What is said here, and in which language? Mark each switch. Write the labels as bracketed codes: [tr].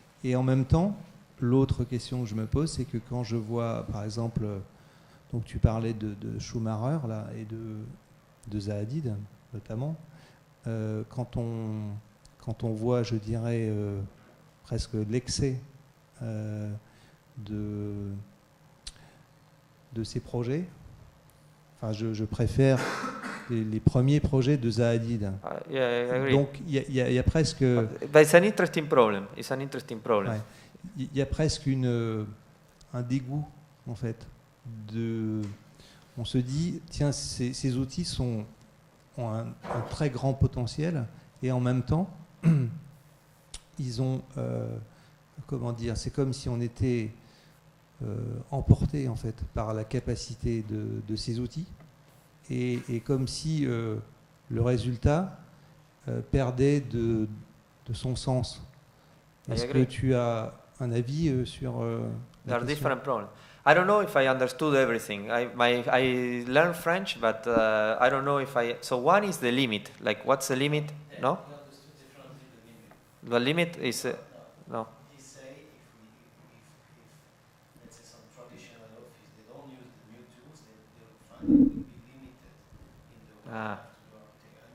[fr] Et en même temps, l'autre question que je me pose, c'est que quand je vois, par exemple, donc tu parlais de Schumacher là, et de Zahadid notamment, quand on voit, je dirais, presque l'excès de ces projets, enfin je préfère les premiers projets de Zahadid. [en] Yeah, I agree. [fr] Donc il y a presque... [en] But it's an interesting problem. It's an interesting problem. [fr] Ouais. Il y a presque un dégoût, en fait. On se dit, tiens, ces outils ont un très grand potentiel, et en même temps, ils ont, comment dire, c'est comme si on était emporté en fait par la capacité de ces outils, et comme si le résultat perdait de son sens. Est-ce que tu as un avis sur [en] There are different problems. I don't know if I understood everything. I learned French, but I don't know if I... So one is the limit. Like, what's the limit? No? The limit is... no. He say if let's say some traditional office, they don't use the new tools, they'll find it will be limited in the way to architect.